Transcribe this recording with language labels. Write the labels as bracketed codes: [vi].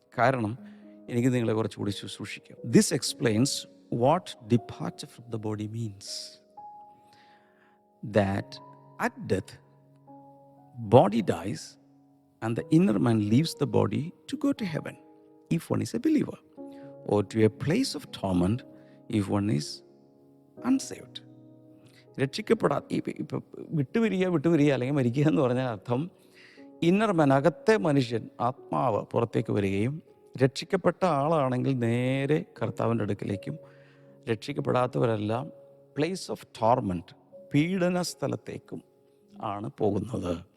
[ml] കാരണം എനിക്ക് നിങ്ങളെ കുറച്ചുകൂടി ശുശ്രൂഷിക്കാം. [en] This explains what departure from the body means. That at death, body dies and the inner man leaves the body to go to heaven if one is a believer, or to a place of torment if one is unsaved. [ml] ഇപ്പം വിട്ടുപിരിയുക അല്ലെങ്കിൽ മരിക്കുക എന്ന് പറഞ്ഞാൽ അർത്ഥം, inner മാൻ, അകത്തെ മനുഷ്യൻ, ആത്മാവ് പുറത്തേക്ക് വരികയും രക്ഷിക്കപ്പെട്ട ആളാണെങ്കിൽ നേരെ കർത്താവിൻ്റെ അടുക്കിലേക്കും, രക്ഷിക്കപ്പെടാത്തവരെല്ലാം [en] place of torment, [ml] പീഡന സ്ഥലത്തേക്കും ആണ് പോകുന്നത്.